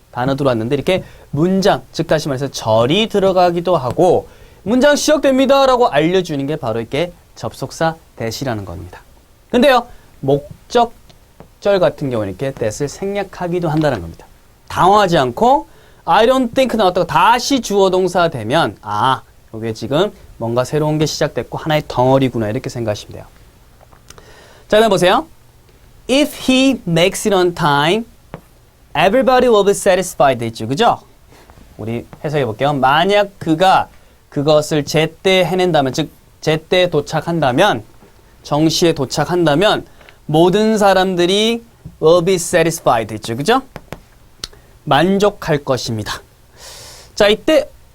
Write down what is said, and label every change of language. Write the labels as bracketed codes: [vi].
[ko] 단어 들어왔는데 이렇게 문장, 즉 다시 말해서 절이 들어가기도 하고 문장 시작됩니다 라고 알려주는 게 바로 이렇게 접속사 that이라는 겁니다. 근데요. 목적절 같은 경우는 이렇게 that을 생략하기도 한다는 겁니다. 당황하지 않고 [en] I don't think [ko] 나왔다가 다시 주어 동사 되면 이게 지금 뭔가 새로운 게 시작됐고 하나의 덩어리구나 이렇게 생각하시면 돼요. 자, 그다음 보세요. [en] If he makes it on time, everybody will be satisfied. [ko] 있죠, 그죠? 우리 해석해 볼게요. 만약 그가 그것을 제때 해낸다면, 즉 제때 도착한다면, 정시에 도착한다면 모든 사람들이 [en] will be satisfied. [ko] 있죠, 그죠? 만족할 것입니다. 자, 이때